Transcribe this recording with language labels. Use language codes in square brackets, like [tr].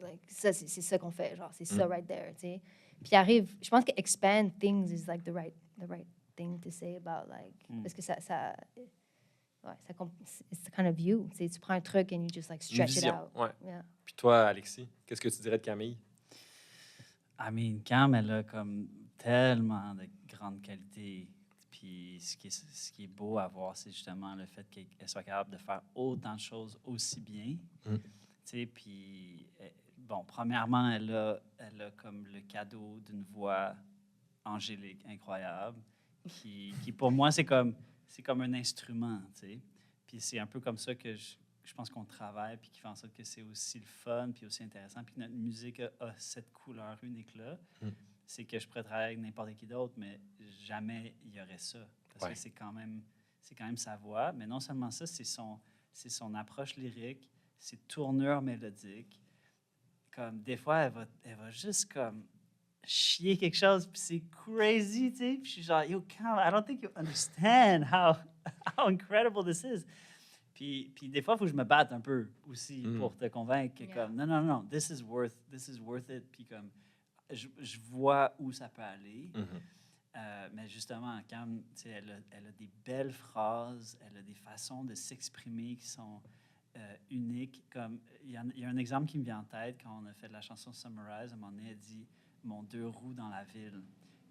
[fr] Like, ça, c'est ça qu'on fait. Genre, c'est ça [en] right there, [fr] tu sais. Puis il arrive, je pense que [en] expand things is like the right thing to say about, like, [fr] parce que [en] it's kind of you. [fr] Tu sais, tu prends un truc [en] and you just like [fr] Une [en] stretch it [fr] vision. [en] out. [fr] Ouais. [en] Yeah. [fr] Puis toi, Alexis, qu'est-ce que tu dirais de Camille? [en] I mean, [fr] Cam, elle a comme tellement de grandes qualités. Puis ce qui est beau à voir, c'est justement le fait qu'elle soit capable de faire autant de choses aussi bien. Mm. Tu sais, puis, bon, premièrement, elle a comme le cadeau d'une voix angélique, incroyable, qui pour moi, c'est comme un instrument, tu sais. Puis c'est un peu comme ça que je pense qu'on travaille, puis qui fait en sorte que c'est aussi le fun, puis aussi intéressant, puis notre musique a cette couleur unique-là. Mm. C'est que je pourrais travailler avec n'importe qui d'autre, mais jamais il y aurait ça. Parce Ouais. que c'est quand même sa voix. Mais non seulement ça, c'est son approche lyrique, ses tournures mélodiques. Comme, des fois, elle va juste comme chier quelque chose, puis c'est crazy, tu sais. Puis je suis genre, [en] yo, Cam, I don't think you understand how incredible this is. [fr] Puis des fois, il faut que je me batte un peu aussi pour te convaincre que, [en] Yeah. [fr] comme, non, [en] this is worth it. [fr] Puis comme, je vois où ça peut aller. Mhm. Mais justement, Cam, tu sais, elle a des belles phrases, elle a des façons de s'exprimer qui sont uniques. Comme, il y a un exemple qui me vient en tête quand on a fait la chanson Summarize. À un moment donné, elle dit « Mon 2 roues dans la ville ».